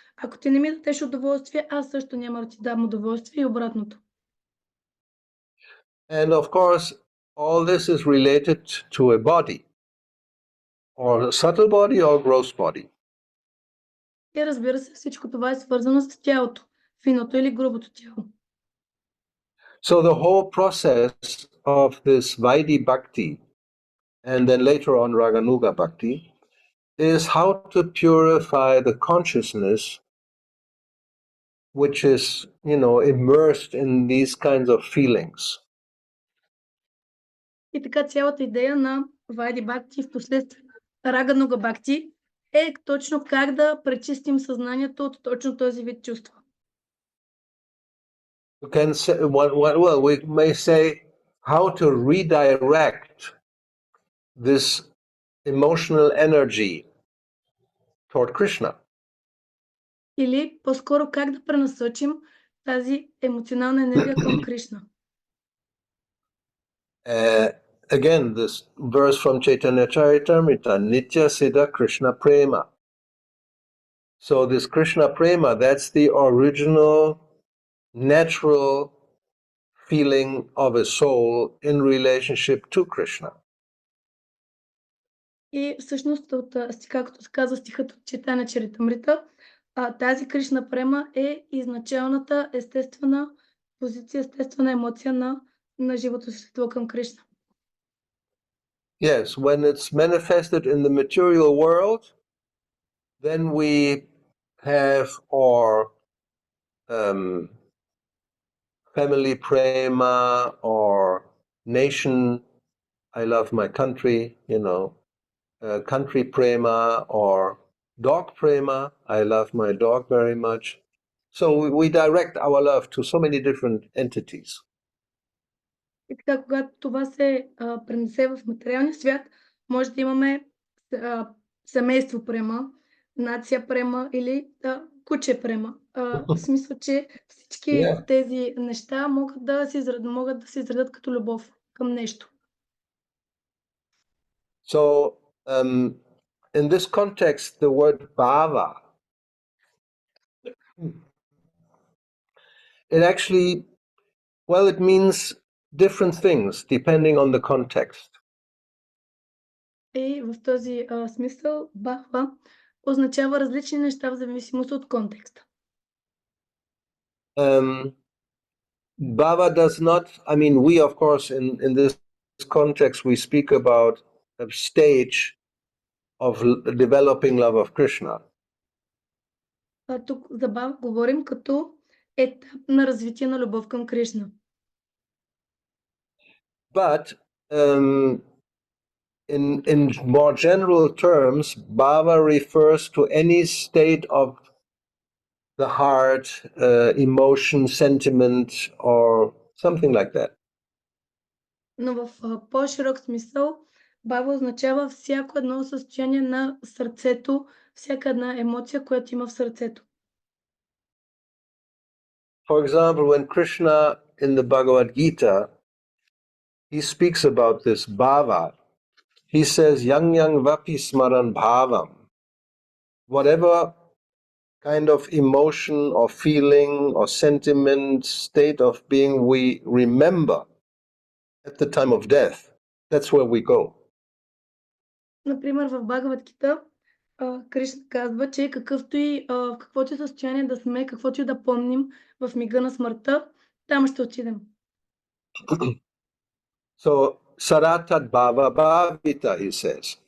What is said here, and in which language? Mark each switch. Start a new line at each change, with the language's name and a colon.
Bulgarian: Ако ти не ми дадеш удоволствие, аз също няма да ти дам удоволствие и обратното.
English: And of course, all this is related to a body, or a subtle body or gross body.
Bulgarian: И разбира се, всичко това е свързано с тялото, финото или грубото тяло.
English: So the whole process of this Vaidhi-bhakti, and then later on Ragānuga bhakti, is how to purify the consciousness which is, immersed in these kinds of feelings.
Bulgarian: И така цялата идея на Vaidhi-bhakti и впоследствие Ragānuga bhakti е точно как да пречистим съзнанието от точно този вид чувства.
English: We may say how to redirect this emotional energy toward Krishna.
Bulgarian: Или по-скоро как да пренасочим тази емоционална енергия към Кришна.
English: Again, this verse from Chaitanya Charitamrita, Nitya Siddha Krishna Prema. So this Krishna Prema, that's the original, natural feeling of a soul in relationship to Krishna.
Bulgarian: И всъщност, както се казва стихът от Чайтаня Чаритамрита, тази Кришна Према е изначалната естествена позиция, естествена емоция на живото същество към Кришна.
English: Yes, when it's manifested in the material world, then we have our family prema or nation, I love my country, country prema or dog prema, I love my dog very much. So we direct our love to so many different entities.
Bulgarian: И така, когато това се пренесе в материалния свят, може да имаме семейство према, нация према или куче према. В смисъл, че всички тези неща могат да се изредят като любов към нещо.
English: So, in this context, the word Bhava, it actually, it means different things depending on the context.
Bulgarian: И в този смисъл Бхава означава различни неща в зависимост от контекста.
English: Bhava does not, we of course in this context we speak about a stage of developing love of Krishna.
Bulgarian: Тук за Бхава говорим като етап на развитие на любов към Кришна.
English: But in more general terms, Bhava refers to any state of the heart, emotion, sentiment, or something like that.
Bulgarian: Но в по-широк смисъл Бхава означава всяко едно състояние на сърцето, всяка една емоция, която има в сърцето.
English: For example, when Krishna in the Bhagavad Gita, he speaks about this bhava. He says,
Sanskrit: yang yang vapi smaran bhavam.
English: Whatever kind of emotion or feeling or sentiment, state of being we remember at the time of death, that's where we go.
Bulgarian: Например, в Бхагават-гита Кришна казва, че в каквото и състояние да сме, каквото и да помним в мига на смъртта, там ще отидем.
English: So, Saratat Bhava Bhavita, he says.